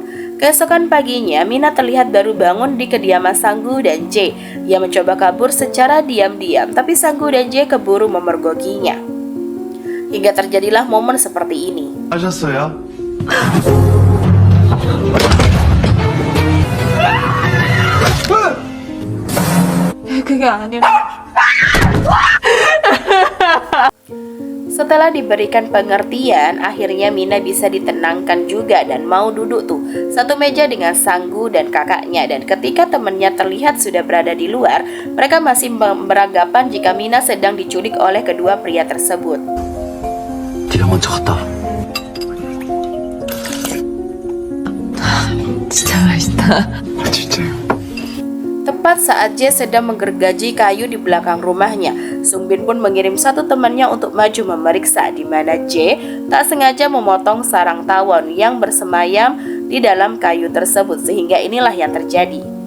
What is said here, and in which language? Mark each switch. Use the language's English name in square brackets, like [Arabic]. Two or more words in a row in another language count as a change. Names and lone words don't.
[Indonesian] Keesokan paginya, Mina terlihat baru bangun di kediaman Sanggu dan Jae. Ia mencoba kabur secara diam-diam, tapi Sanggu dan Jae keburu memergokinya. Hingga terjadilah momen seperti ini. [Korean] 하셨어요? 그게 아니라 [Indonesian] Setelah diberikan pengertian, akhirnya Mina bisa ditenangkan juga dan mau duduk tuh satu meja dengan Sanggu dan kakaknya. Dan ketika temannya terlihat sudah berada di luar, mereka masih beranggapan jika Mina sedang diculik oleh kedua pria tersebut. [Korean] 네가 먼저 갔다 와. 진짜 맛있다. 진짜요? [Indonesian] Tepat saat Jae sedang menggergaji kayu di belakang rumahnya, Sung Bin pun mengirim satu temannya untuk maju memeriksa, di mana Jae tak sengaja memotong sarang tawon yang bersemayam di dalam kayu tersebut, sehingga inilah yang terjadi.